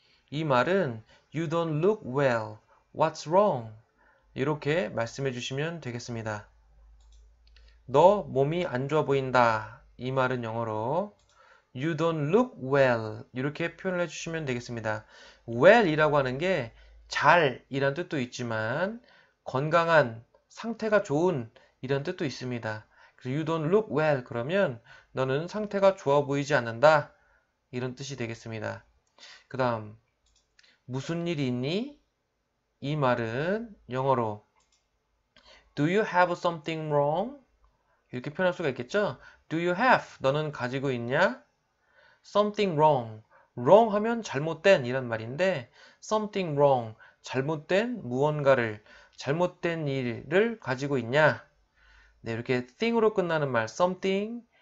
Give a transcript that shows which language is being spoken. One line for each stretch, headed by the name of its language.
Korean: 이 말은
English: You don't look well. What's wrong?
Korean: 이렇게 말씀해 주시면 되겠습니다. 너 몸이 안 좋아 보인다. 이 말은 영어로
English: You don't look well.
Korean: 이렇게 표현을 해주시면 되겠습니다. well 이라고 하는 게 잘 이란 뜻도 있지만 건강한, 상태가 좋은 이란 뜻도 있습니다. 그래서
English: You don't look well
Korean: 그러면 너는 상태가 좋아 보이지 않는다. 이런 뜻이 되겠습니다. 그 다음 무슨 일이 있니? 이 말은 영어로
English: Do you have something wrong?
Korean: 이렇게 표현할 수가 있겠죠?
English: Do you have?
Korean: 너는 가지고 있냐?
English: Something wrong.
Korean: wrong 하면 잘못된 이란 말인데
English: something wrong.
Korean: 잘못된 무언가를 잘못된 일을 가지고 있냐? 네, 이렇게 thing으로 끝나는 말 something